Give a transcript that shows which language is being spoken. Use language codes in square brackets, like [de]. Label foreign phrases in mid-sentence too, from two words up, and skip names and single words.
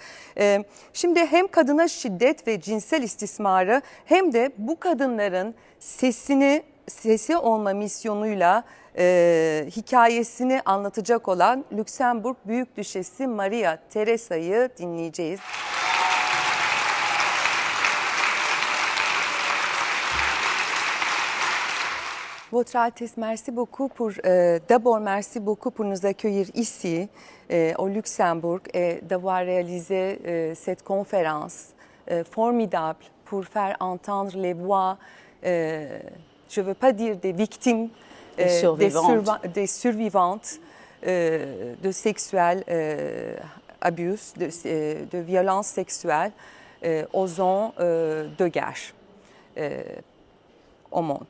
[tr] Şimdi hem kadına şiddet ve cinsel istismarı hem de bu kadınların sesi olma misyonuyla hikayesini anlatacak olan Lüksemburg Büyükdüşesi Maria Teresa'yı dinleyeceğiz. [fr] Votre Altesse, merci beaucoup pour d'abord merci beaucoup pour nous accueillir ici au Luxembourg et d'avoir réalisé cette conférence formidable pour faire entendre les voix, je ne veux pas dire des victimes, des survivantes de sexuels abus, de violences sexuelles aux zones de guerre au monde.